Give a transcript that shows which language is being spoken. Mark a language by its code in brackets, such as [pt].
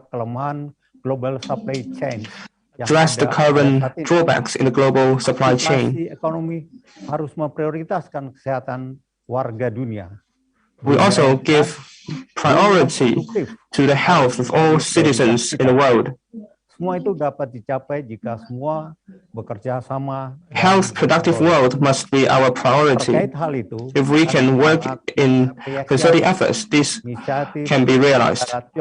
[id] kelemahan global supply chain, [en] address the current drawbacks in the global supply chain. [id] Ekonomi harus memprioritaskan kesehatan warga dunia. [en] We also give priority to the health of all citizens in the world. [id] Semua itu dapat dicapai jika semua bekerja sama. [en] Health productive world must be our priority. If we can work in concerted efforts, this can be realized.